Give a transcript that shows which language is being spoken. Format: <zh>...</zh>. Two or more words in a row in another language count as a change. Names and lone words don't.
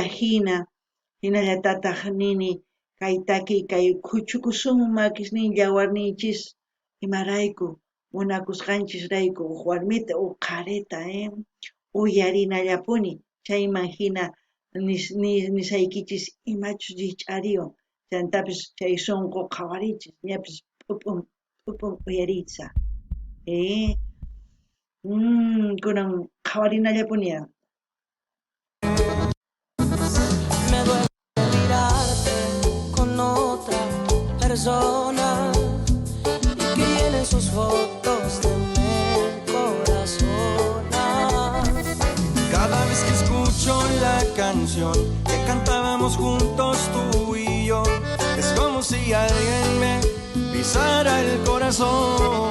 <qu>hinallatataq nini kay taki kay huchukusun makisnin yawarninchis imarayku munakusqanchisrayku warmita qarita uyarinallapuni chayman hina nisaykichis imachus llich'ariwan chantapis chay sunqu qhawarichis ñapis p'up'un uyariysa kunan qhawarinallapuniya.</qu> <es>Me duele mirarte con otra persona y que llenen sus fotos de mi corazón. Cada vez que escucho la canción que cantábamos juntos tú y yo, es como si alguien me pisara el corazón.</es>